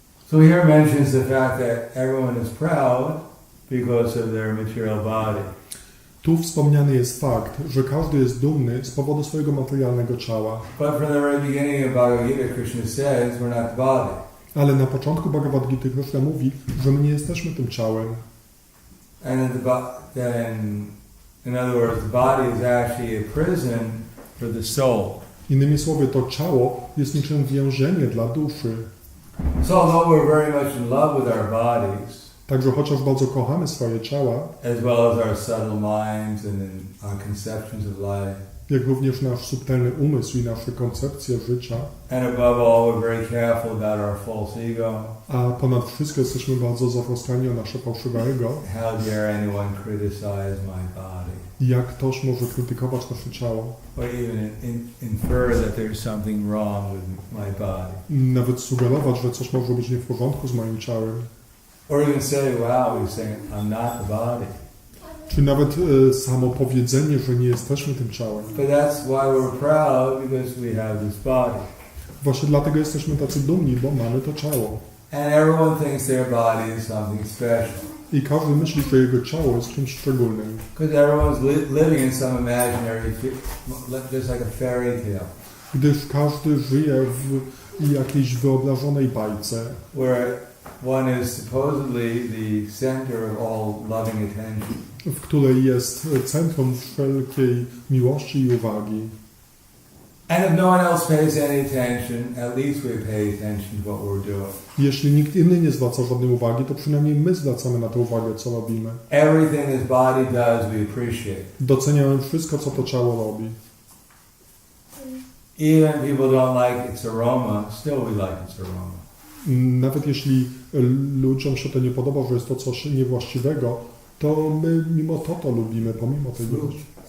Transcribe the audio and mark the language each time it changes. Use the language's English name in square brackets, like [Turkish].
[English] So here mentions the fact that everyone is proud because of their material body. [Polish] Tu wspomniany jest fakt, że każdy jest dumny z powodu swojego materialnego ciała. [English] But from the very beginning of Bhagavad Gita, Krishna says we're not the body. [Polish] Ale na początku Bhagavad Gita Krishna mówi, że my nie jesteśmy tym ciałem. [English] And then, in other words, the body is actually a prison for the soul. [Polish] Innymi słowy, to ciało jest niczym więzienie dla duszy. [English] So although we're very much in love with our bodies, [Polish] Także chociaż bardzo kochamy swoje ciała, [English] as well as our subtle minds and our conceptions of life, [Polish] jak również nasz subtelny umysł i nasze koncepcje życia, [English] and above all, we're very careful about our false ego. [Polish] a ponad wszystko jesteśmy bardzo zatroskani o nasze fałszywe ego. [English] How dare anyone criticize my body? [Polish] Jak ktoś może krytykować nasze ciało? [English] Or even infer that there's something wrong with my body. [Polish] Nawet sugerować, że coś może być nie w porządku z moim ciałem. [English] Or even say, wow, he's saying, I'm not the body. [Polish] Czy nawet samo powiedzenie, że nie jesteśmy tym ciałem. [English] But that's why we're proud, because we have this body. [Polish] Właśnie dlatego jesteśmy tacy dumni, bo mamy to ciało. [English] And everyone thinks their body is something special. [Polish] I każdy myśli, że jego ciało jest czymś szczególnym. [English] Because everyone's living in some imaginary, just like a fairy tale. [Polish] Gdyż każdy żyje w jakiejś wyobrażonej bajce, [English] Where one is supposedly the center of all loving attention. [Polish] w której jest centrum wszelkiej miłości i uwagi. [English] And if no one else pays any attention, at least we pay attention to what we're doing. [Polish] Jeśli nikt inny nie zwraca żadnej uwagi, to przynajmniej my zwracamy na to uwagę, co robimy. [English] Everything this body does, we appreciate. [Polish] Doceniamy wszystko, co to ciało robi. [English] Even if people don't like its aroma, still we like its aroma. [Polish] Nawet jeśli ludziom się to nie podoba, że jest to coś niewłaściwego, to my mimo to lubimy, pomimo tej miłości.